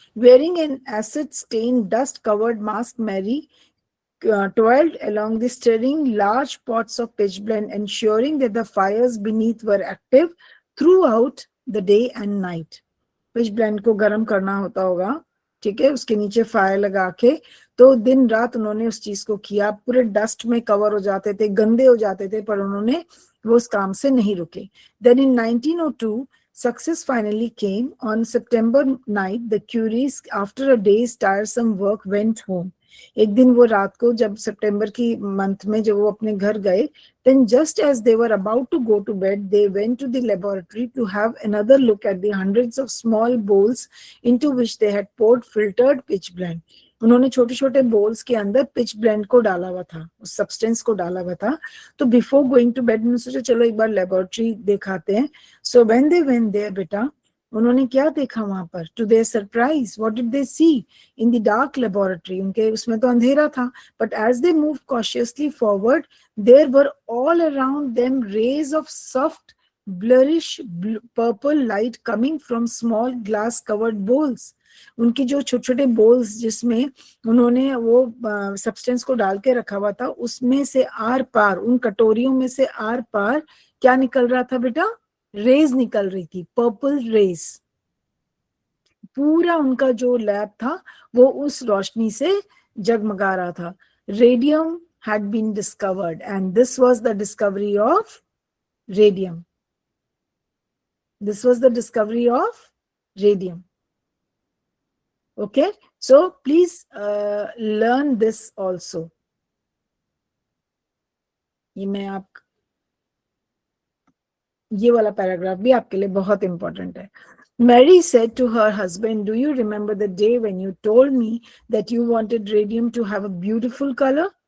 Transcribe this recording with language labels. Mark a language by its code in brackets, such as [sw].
[en] Wearing an acid-stained, dust-covered mask, Mary toiled along the stirring large pots of pitchblende, ensuring that the fires beneath were active throughout the day and night. [hi] pitchblende को गर्म करना होता होगा, ठीक है, उसके नीचे फायर लगा के तो दिन रात उन्होंने उस चीज को किया. पूरे डस्ट में कवर हो जाते थे, गंदे हो जाते थे, पर उन्होंने वो उस काम से नहीं रुके. [en] Then in 1902 success finally came. On September night, the Curies, after a day's tiresome work, went home. [hi] एक दिन वो रात को जब सितंबर की मंथ में जब वो अपने घर गए, [en] then just as they were about to go to bed, they went to the laboratory to have another look at the hundreds of small bowls into which they had poured filtered pitchblende. [hi] उन्होंने छोटे छोटे balls के अंदर pitch blend को डाला हुआ था, उस सब्सटेंस को डाला हुआ था. तो [en] before going to bed [hi] उन्होंने सोचा चलो एक बार लेबोरेटरी दिखाते हैं. [en] so when they went there [hi] बेटा, उन्होंने क्या देखा वहां पर? [en] To their surprise, what did they see in the dark laboratory? [hi] उनके उसमें तो अंधेरा था, [en] But as they move cautiously forward, there were all around them rays of soft bluish purple light coming from small glass covered bowls. [hi] उनकी जो छोटे छोटे balls जिसमें उन्होंने वो सब्सटेंस को डाल के रखा हुआ था, उसमें से आर पार, उन कटोरियों में से आर पार क्या निकल रहा था बेटा? रेज निकल रही थी, पर्पल रेज. पूरा उनका जो लैब था वो उस रोशनी से जगमगा रहा था. [en] Radium had been discovered and this was the discovery of radium. This was the discovery of radium. Okay, so please learn this also. [hi] ये वाला पैराग्राफ भी आपके लिए बहुत इंपॉर्टेंट है. [en] Mary said to her husband, "Do you remember the day when you told me that you wanted radium to have a beautiful color?